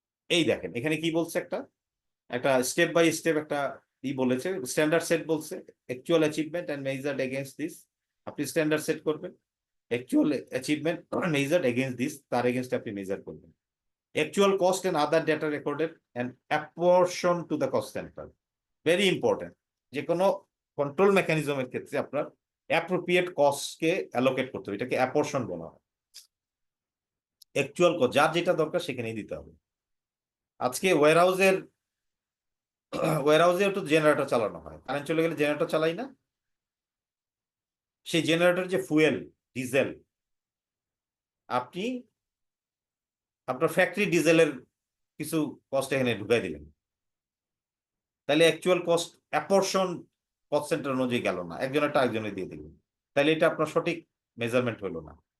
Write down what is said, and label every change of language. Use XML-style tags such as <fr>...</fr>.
<bn>এই দেখেন এখানে কি বলছে, একটা একটা স্টেপ বাই স্টেপ একটা বলেছে।</bn> <en>standard set</en> <bn>বলছে,</bn> <en>Actual achievement and measured against this.</en> <bn>আপনি স্ট্যান্ডার্ড সেট করবেন,</bn> <en>actual achievement measured against this,</en> <bn>তার এগেইনস্ট আপনি মেজার করবেন।</bn> <en>Actual cost and other data recorded and apportion to the cost center. Very important.</en> <bn>যে কোনো control মেকানিজমের ক্ষেত্রে আপনার অ্যাপ্রোপ্রিয়েট কস্টকে অ্যালোকেট করতে হবে, এটাকে অ্যাপোর্শন বলা হয়। অ্যাকচুয়াল কস্ট যার যেটা দরকার সেখানেই দিতে হবে। আজকে ওয়্যারহাউসে একটু জেনারেটর চালানো হয়, কারেন্ট চলে গেলে জেনারেটর চালাই না, সেই জেনারেটর যে ফুয়েল ডিজেল, আপনি আপনার ফ্যাক্টরি ডিজেলের কিছু কস্ট এখানে ঢুকাই দিলেন, তাহলে অ্যাকচুয়াল কস্ট অ্যাপোর্শন কস্ট সেন্টার অনুযায়ী গেল না, একজনেরটা একজনে দিয়ে দিলেন, তাহলে এটা আপনার সঠিক মেজারমেন্ট হলো না।</bn>